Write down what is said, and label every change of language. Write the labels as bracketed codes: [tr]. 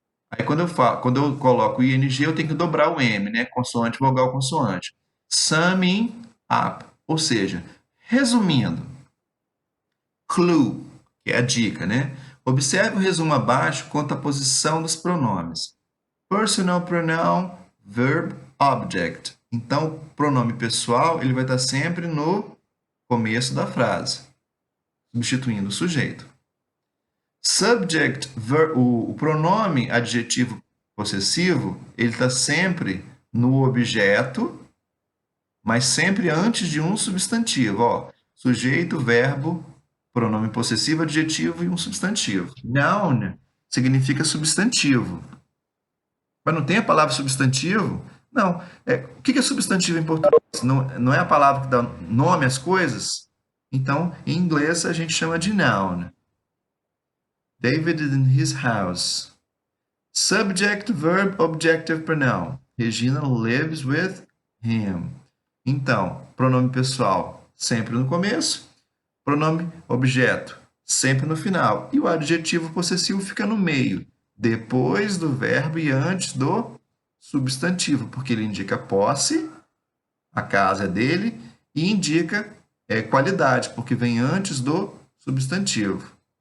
[pt] Aí quando eu coloco ing, eu tenho que dobrar o M, né? Consoante, vogal, consoante. [en] Summing up, [pt] ou seja, resumindo. Clue, que é a dica, né? Observe o resumo abaixo quanto à posição dos pronomes. [en] Personal pronoun, verb, object. [pt] Então, o pronome pessoal, ele vai estar sempre no começo da frase, substituindo o sujeito. Subject, o pronome adjetivo possessivo, ele está sempre no objeto, mas sempre antes de um substantivo. Ó, sujeito, verbo, pronome possessivo, adjetivo e um substantivo. Noun significa substantivo. Mas não tem a palavra substantivo? Não. O que é substantivo em português? Não é a palavra que dá nome às coisas? Então, em inglês, a gente chama de noun. [en] David is in his house. Subject, verb, objective pronoun. Regina lives with him. [pt] Então, pronome pessoal sempre no começo, pronome objeto sempre no final. E o adjetivo possessivo fica no meio, depois do verbo e antes do substantivo, porque ele indica posse, a casa é dele, e indica qualidade, porque vem antes do substantivo.